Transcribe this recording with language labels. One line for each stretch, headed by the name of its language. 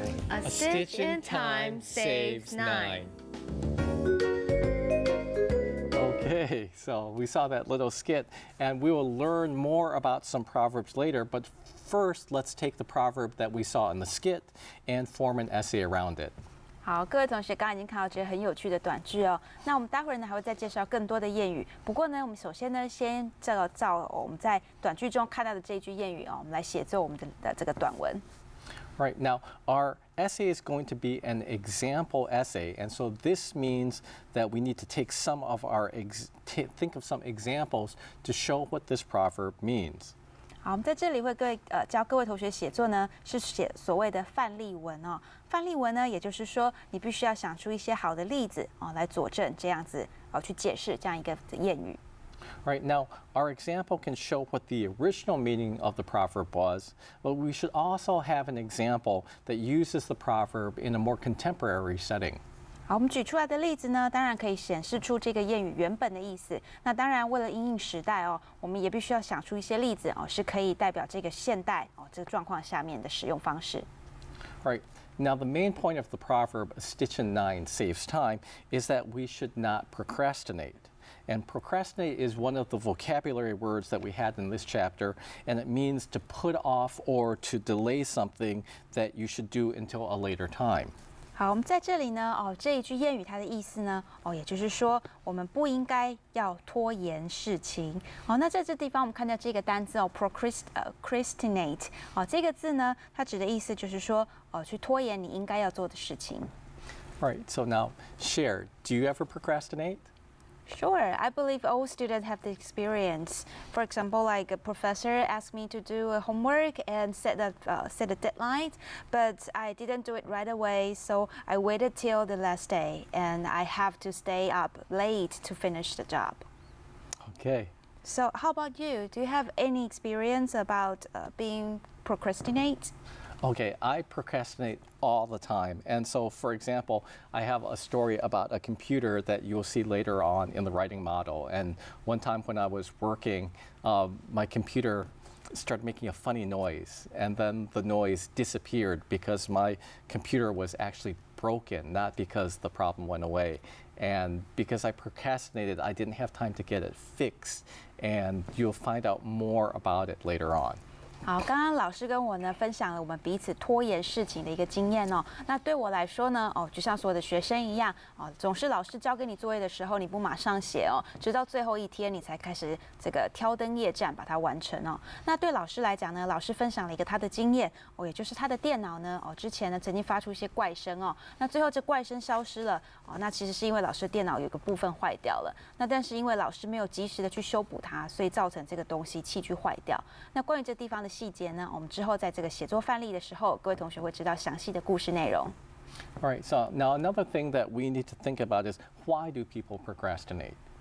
English: A stitch in time saves nine. Okay, so we saw that little skit, and we will learn more about some proverbs later, but first let's take the proverb that we saw in the skit and form an essay around it.
Chinese: 好，各位同学刚刚已经看到这个很有趣的短句哦。那我们待会儿呢还会再介绍更多的谚语。不过呢，我们首先呢先照我们在短句中看到的这一句谚语哦，我们来写作我们的这个短文。
English: Right, now our essay is going to be an example essay, and so this means that we need to take some of our think of some examples to show what this proverb means.
Chinese: 好，我们在这里会教各位同学写作呢，是写所谓的范例文哦。范例文呢，也就是说你必须要想出一些好的例子哦，来佐证这样子去解释这样一个谚语。
English: Right, now our example can show what the original meaning of the proverb was, but we should also have an example that uses the proverb in a more contemporary setting.
Chinese: 好，我们举出来的例子呢，当然可以显示出这个谚语原本的意思。那当然，为了因应时代哦，我们也必须要想出一些例子哦，是可以代表这个现代哦这个状况下面的使用方式。
English: Right. Now, the main point of the proverb, "A stitch in nine saves time," is that we should not procrastinate. And procrastinate is one of the vocabulary words that we had in this chapter, and it means to put off or to delay something that you should do until a later time.
Chinese: 好，我们在这里呢，这一句谚语它的意思呢，也就是说，我们不应该要拖延事情。那在这地方我们看到这个单字procrastinate，这个字呢，它指的意思就是说，去拖延你应该要做的事情。
English: Right. So now, share. Do you ever procrastinate? Sure, I believe all students have the experience. For example, like a professor asked me to do a homework and set a deadline, but I didn't do it right away, so I waited till the last day, and I have to stay up late to finish the job. Okay. So, how about you? Do you have any experience about being procrastinate? Okay, I procrastinate all the time. And so, for example, I have a story about a computer that you'll see later on in the writing model. And one time when I was working, my computer started making a funny noise. And then the noise disappeared because my computer was actually broken, not because the problem went away. And because I procrastinated, I didn't have time to get it fixed. And you'll find out more about it later on.
Chinese: 好，刚刚老师跟我呢分享了我们彼此拖延事情的一个经验哦。那对我来说呢，就像所有的学生一样，总是老师交给你作业的时候，你不马上写哦，直到最后一天你才开始这个挑灯夜战把它完成哦。那对老师来讲呢，老师分享了一个他的经验哦，也就是他的电脑呢，之前呢曾经发出一些怪声哦，那最后这怪声消失了哦，那其实是因为老师的电脑有个部分坏掉了，那但是因为老师没有及时的去修补它，所以造成这个东西器具坏掉。那关于这地方的细节呢，我们之后在这个写作范例的时候，各位同学会知道详细的故事内容。
English: All right, so now another thing that we need to think about is why do people procrastinate?